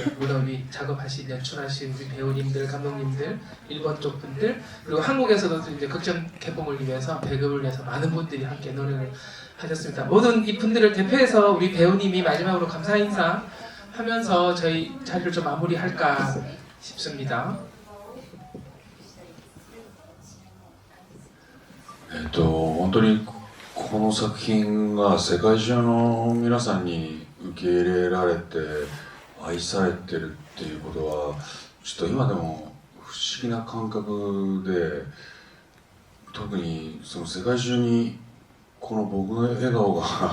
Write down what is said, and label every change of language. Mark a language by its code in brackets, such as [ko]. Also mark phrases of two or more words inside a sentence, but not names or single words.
[ko] 물론 우리 작업하신 연출하신 우리 배우님들, 감독님들, 일본 쪽 분들 그리고 한국에서도 이제 극장 개봉을 위해서 배급을 위해서 많은 분들이 함께 노력을 하셨습니다. 모든 이 분들을 대표해서 우리 배우님이 마지막으로 감사 인사 하면서 저희 자리를 좀 마무리할까 싶습니다. [ja] 本当にこの作品が世界中の皆さんに受け入れられて愛されてるっていうことはちょっと今でも不思議な感覚で、特にその世界中にこの僕の笑顔が